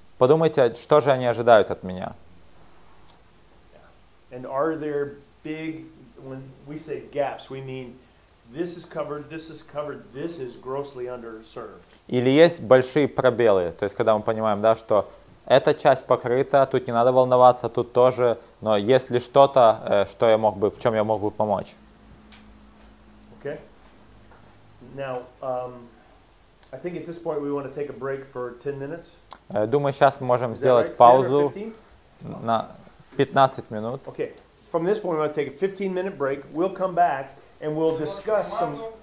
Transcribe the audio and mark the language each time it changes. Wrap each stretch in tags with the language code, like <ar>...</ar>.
<ru>Подумайте, что же они ожидают от меня.</ru> <en>And are there big, when we say gaps, we mean this is covered, this is covered, this is grossly underserved.</en> <ru>Или есть большие пробелы, то есть когда мы понимаем, да, что эта часть покрыта, тут не надо волноваться, тут тоже, но есть ли что-то, что я мог бы, в чем я мог бы помочь?</ru> <en>Okay? Now, I think at this point we want to take a break for 10 minutes.</en> <ru>Думаю, сейчас мы можем</ru> <en>Is that</en> <ru>сделать</ru> <en>right? 10 or</en> <ru>паузу</ru> <en>15?</en> <ru>на 15 минут.</ru> <en>Okay. From this point we want to take a 15-minute break. We'll come back and we'll discuss some.</en>